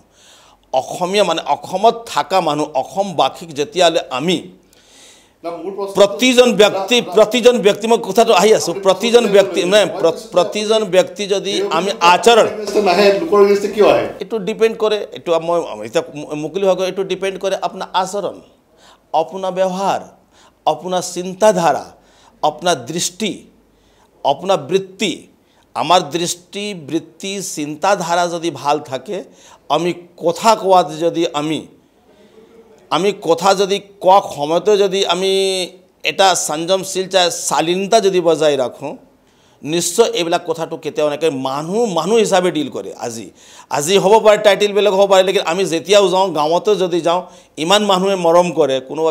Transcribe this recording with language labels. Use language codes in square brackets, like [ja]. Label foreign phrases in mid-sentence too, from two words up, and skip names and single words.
[as] অসমীয়া মানে অসমত থকা মানুহ, অসমবাসীক যেতিয়ালৈ আমি প্ৰতিজন ব্যক্তি মই কথাটো আহি আছোঁ, প্ৰতিজন ব্যক্তি যদি আমি আচৰণ, এইটো ডিপেণ্ড কৰে, এইটো মই এতিয়া মুকলি হোৱা এইটো ডিপেণ্ড কৰে আপোনাৰ আচৰণ, আপোনাৰ ব্যৱহাৰ, আপোনাৰ চিন্তাধাৰা, আপোনাৰ দৃষ্টি, আপোনাৰ বৃত্তি। আমার দৃষ্টি, বৃত্তি, চিন্তাধারা যদি ভাল থাকে, আমি কথা কোয়াত যদি আমি কথা যদি কোৱা সময়তে যদি আমি এটা সংযমশীল শালীনতা যদি বজাই রাখোঁ, নিশ্চয় এইবিলাক কথাটো কেতিয়াও এনেকৈ মানুহ হিচাপে ডিল কৰে আজি হ'ব পাৰে টাইটেল বেলেগ হ'ব পাৰে লেকিন আমি যেতিয়াও যাওঁ গাঁৱতে যদি যাওঁ ইমান মানুহে মৰম কৰে কোনোবা